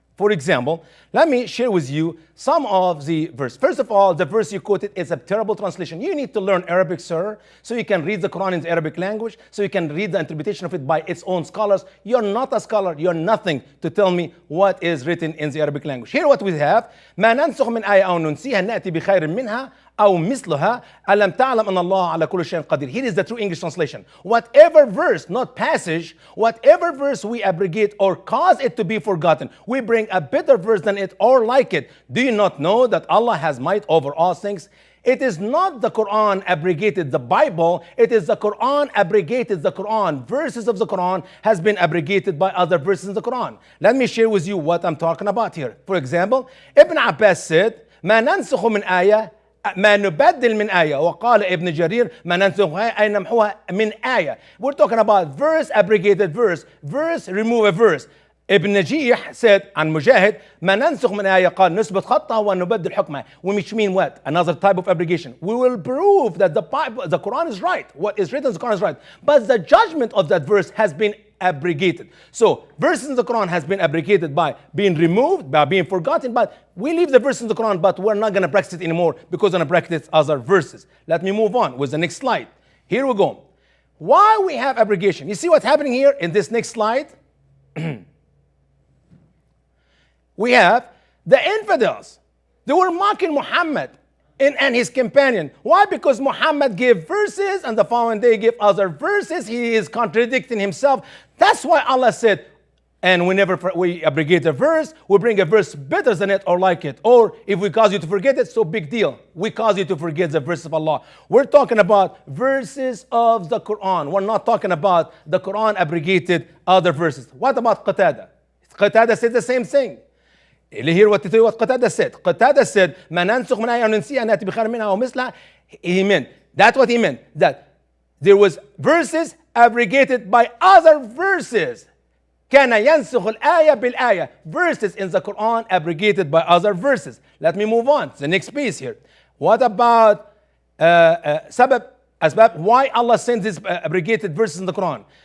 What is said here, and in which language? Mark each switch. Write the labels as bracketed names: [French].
[English] For example, let me share with you some of the verse. First of all, the verse you quoted is a terrible translation. You need to learn Arabic, sir, so you can read the Quran in the Arabic language, so you can read the interpretation of it by its own scholars. You're not a scholar. You're nothing to tell me what is written in the Arabic language. Here what we have, [Arabic] ما ننسخ من آية أو ننسيها نأتي بخير منها أو مثلها ألم تعلم أن الله على كل شيء قدير. [English] Here is the true English translation. Whatever verse, not passage, whatever verse we abrogate or cause it to be forgotten, we bring a better verse than it or like it. Do you not know that Allah has might over all things? It is not the Quran abrogated the Bible, it is the Quran abrogated the Quran. Verses of the Quran has been abrogated by other verses in the Quran. Let me share with you what I'm talking about here. For example, Ibn Abbas said, [Arabic] ما ننسخ من آية ما نبدل من آية وقال ابن جرير ما ننسخها أي نمحوها من آية. [English] We're talking about verse abrogated verse, verse remove a verse. [Arabic] Ibn Najih said عن مجاهد ما ننسخ من آية قال نثبت خطها ونبدل حكمها. [English] Which mean what? Another type of abrogation. We will prove that the Quran is right. What is written in the Quran is right. But the judgment of that verse has been abrogated. So verses in the Quran has been abrogated by being removed, by being forgotten, but we leave the verse in the Quran, but we're not going to practice it anymore because we're going to practice other verses. Let me move on with the next slide. Here we go. Why we have abrogation? You see what's happening here in this next slide? We have the infidels. They were mocking Muhammad and his companion. Why? Because Muhammad gave verses and the following day gave other verses. He is contradicting himself. That's why Allah said, and whenever we abrogate a verse, we bring a verse better than it or like it. Or if we cause you to forget it, so big deal. We cause you to forget the verse of Allah. We're talking about verses of the Quran. We're not talking about the Quran abrogated other verses. What about Qatada? Qatada said the same thing. Hear what Qatada said. [Arabic] Qatada said, ما ننسخ من آية وننسيها نأتي بخير منها أو مثلها. [English] He meant, that's what he meant, that there was verses abrogated by other verses. [Arabic] كان ينسخ الآية بالآية. [English] Verses in the Quran abrogated by other verses. Let me move on. The next piece here. What about أسباب why Allah sends these abrogated verses in the Quran?